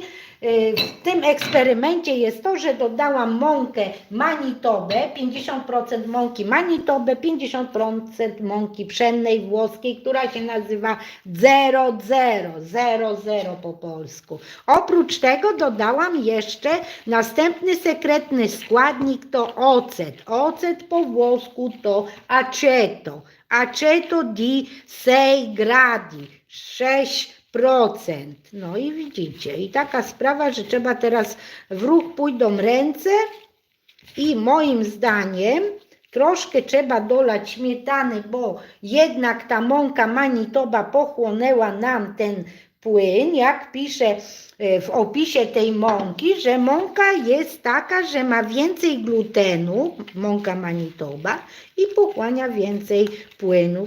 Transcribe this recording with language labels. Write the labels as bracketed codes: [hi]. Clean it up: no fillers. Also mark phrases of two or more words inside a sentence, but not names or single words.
[pl] W tym eksperymencie jest to, że dodałam mąkę Manitobę, 50% mąki Manitobę, 50% mąki pszennej włoskiej, która się nazywa 00 po polsku. Oprócz tego dodałam jeszcze następny sekretny składnik, to ocet. Ocet po włosku to aceto. [it] Aceto di 6 gradi, 6%. [pl] No i widzicie, i taka sprawa, że trzeba teraz w ruch pójdą ręce i moim zdaniem troszkę trzeba dolać śmietany, bo jednak ta mąka Manitoba pochłonęła nam ten płyn, jak pisze w opisie tej mąki, że mąka jest taka, że ma więcej glutenu, mąka Manitoba, i pochłania więcej płynów.